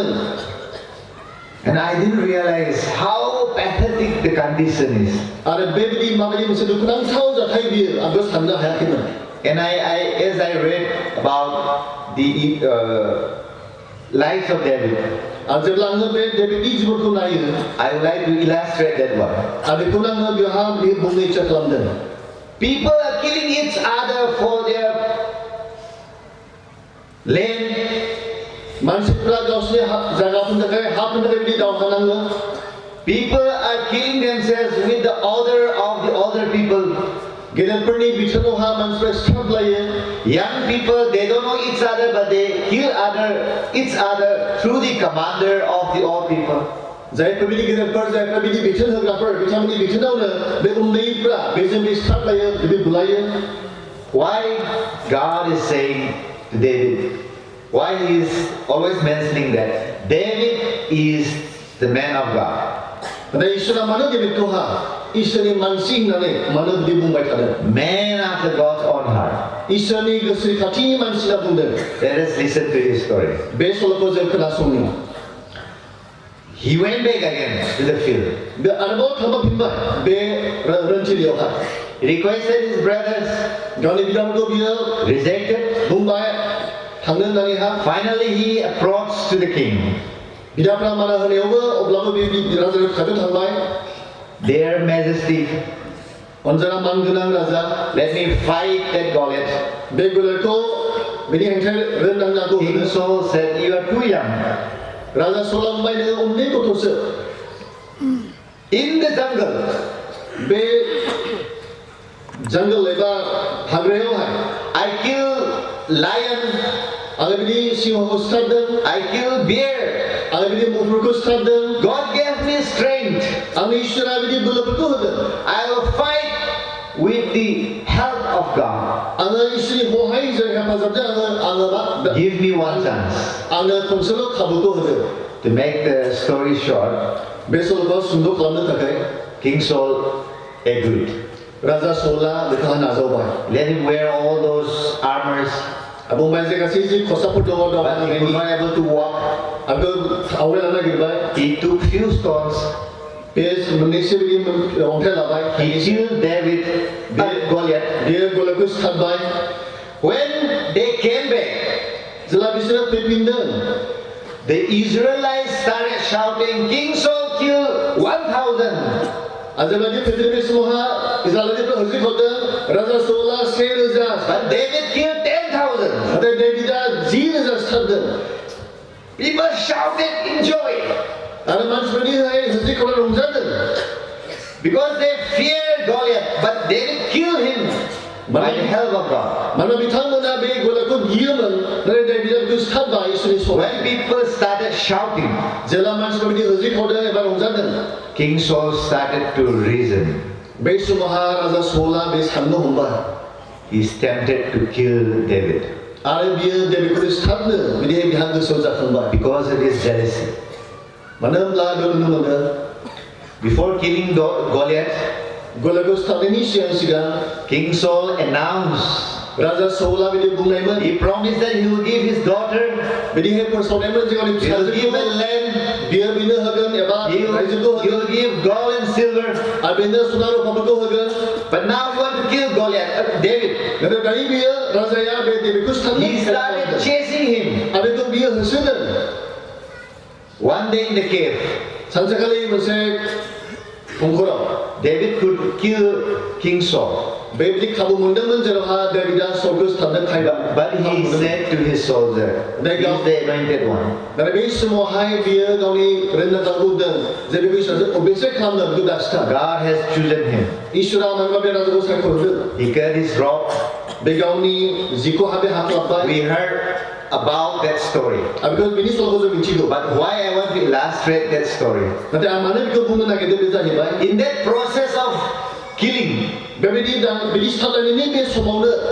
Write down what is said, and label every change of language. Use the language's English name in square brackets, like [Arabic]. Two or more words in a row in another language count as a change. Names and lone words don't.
[English] And I didn't realize how pathetic the condition is. [Bodo] आरो बेबायदि माबायदि मोनसे दुखुनांथाव जाथाय बियो आंबो साननो हायाखैमोन [English] And as I read about the lives of David, [Bodo] आरो जेब्ला आङो बे डेभिडनि जिबनखौ नायो [English] I would like to illustrate that one. [Bodo] आरो बेखौनो आङो बेवहाय बुंनो इच्ছা खालामदों [English] People are killing each other for their land. [Bodo] मानसिफ्रा गावसोरनि जायगाफोरनि थाखाय हाफोरनि थाखाय बिदि दावहा नाङो [English] People are killing themselves with the order of the older people. [Bodo] गेदेरफोरनि बिथोनावहा मानसिफ्रा सिथाबलायो [English] Young people, they don't know each other, but they kill each other through the commander of the old people. [Bodo] जायफोर बिदि गेदेरफोर जायफोर बिदि बिथोन होग्राफोर बिथांमोननि बिथोनावनो बे उन्दैफ्रा बेजों बे सिथाबलायो बिदि बुलायो [English] Why God is saying to David, why he is always mentioning that David is the man of God? [Bodo] नाथाय इसोरा मानो डेभिडखौहा इसोरनि मानसि होननानै मानो बिदि बुंबाय थादों [English] Man after God's own heart. [Bodo] इसोरनि गोसो खाथिनि मानसि होनना बुंदों [English] Let us listen to his story. [Bodo] बे सल'खौ जों खोनासंनि [English] He went back again to the field. [Bodo] बे आरोबाव थांफिनबाय बे रोनथिलियावहा [English] He requested his brothers, [Bodo] गावनि बिदाफोरखौ बियो [English] rejected. [Bodo] बुंबाय थांनो होननानैहा [English] Finally, he approached to the king. [Bodo] बिदाफ्रा माना होनायावबो अब्लाबो बे राजानि खाथियाव थांबाय [English] Their Majesty, [Bodo] अनजाना मानगोनां राजा [English] let me fight that Goliath. [Bodo] बे गोलेरखौ बेनि हेंथा रोंनांगौ [English] King Saul said, "You are too young." [Bodo] राजा सला बुंबाय नोङो उन्दै गथ'सो [English] In the jungle, [Bodo] बे जंगल एबा हाग्रायावहाय [English] I kill lion, [Bodo] आरो बिदि सिंहखौ सिथारदों [English] I kill bear. [Bodo] आरो बिदि मुफुरखौ सिथारदों [English] God gave me strength. [Bodo] आंनि इसोरा बिदि बोलोफोरखौ होदों [English] I will fight with the help of God. [Bodo] आङो इसोरनि बहायजों हेफाजाबजों आङो मा [English] Give me one chance. [Bodo] आंनो खनसेल' खाबुखौ होदो [English] To make the story short, [Bodo] बे सल'खौ सुंद' खालामनो थाखाय [English] King Saul agreed. [Bodo] राजा सला बेखौ नाजावबाय [English] Let him wear all those armors, [Bodo] बुंबाय जे गासै जि खसाफोर दङ [English] but he was not able to walk. [Bodo] आंखौ आवगायलांनो नागिरबाय [English] He took few stones. [Bodo] बे मोननैसो बिदि अन्थाइ लाबाय [English] He killed David, Goliath. [Bodo] बियो गलेखौ सिथारबाय [English] When they came back, [Bodo] जेब्ला बिसोरो फैफिनदों [English] the Israelites started shouting, "King Saul killed 1,000." [Bodo] आरो जेब्ला बे फैफिननाय समावहा इजराइलिफोरा होख्रिखावदों राजा सला 1,000 [English] But David killed 10,000. [Bodo] नाथाय डेभिडआ 10,000 सिथारदों [English] People shouted in joy [Bodo] आरो मानसिफोरनि होख्रिखावना रंजादों [English] because they feared Goliath, but David killed him by the help of God. [Bodo] मानोना बिथांमोना बे गलेखौ गियोमोन नाथाय डेभिडआ बेखौ सिथारबाय इसोरनि सहाय [English] When people started shouting, [Bodo] जेब्ला मानसिफोरा बिदि होख्रिखावदों एबा रंजादों [English] King Saul started to reason. [Bodo] बे समावहा राजा सला बे साननो हमबाय [English] He's tempted to kill David [Bodo] आरो बियो डेभिडखौ सिथारनो बिदि बिहा गोसोआव जाखांबाय [English] because of his jealousy. [Bodo] मानो होनब्ला बेयाव नुनो मोनदों [English] Before killing Goliath, [Bodo] गलेखौ सिथारनायनि सिगां [English] King Saul announced, [Bodo] राजा सौला बिदि बुंनायमोन [English] he promised that he will give his daughter, [Bodo] बिदिहाय फोसावनायमोन जे गावनि [English] he will give [Bodo] फिसाजोखौ [English] a land, [Bodo] बियो बिनो होगोन एबा [English] he [Bodo] रायजोखौ [English] will [Bodo] होगोन [English] give gold and silver. [Bodo] आरो बिनो सना रुफाफोरखौ होगोन [English] But now you want to kill Goliath, David. [Bodo] नाथाय दायो बियो राजाया बे डेभिडखौ सिथारनो [English] He started chasing him. [Bodo] आरो बेखौ बियो होसोदों [English] One day in the cave, [Bodo] सानसेखालि मोनसे दंखराव [English] David could kill King Saul. [Bodo] बेबायदि खाबु मोनदोंमोन जेरावहा डेभिडआ सलखौ सिथारनो खायदा [English] But he said to his soldier, he is the anointed one. [Bodo] नाथाय बे समावहाय बियो गावनि रोंनायखौ बुंदों जे बेखौ इसोरजों अबेसे खालामनो बेखौ दा सिथार [English] God has chosen him. [Bodo] इसोरा मानोबा बे राजाखौ सायख'दों [English] He cut his robe. [Bodo] बे गावनि जिखौ हाबे हाख्लाबबाय [English] We heard about that story. [Bodo] Because बिनि सल'खौ जों मिथिगौ। [English] But why I want to illustrate that story? [Bodo] नाथाय आं मानो बेखौ बुंनो नागिरदों बे जाहैबाय [English] In that process of killing, [Bodo] बेबायदि बिदि साजायनायनि बे समावनो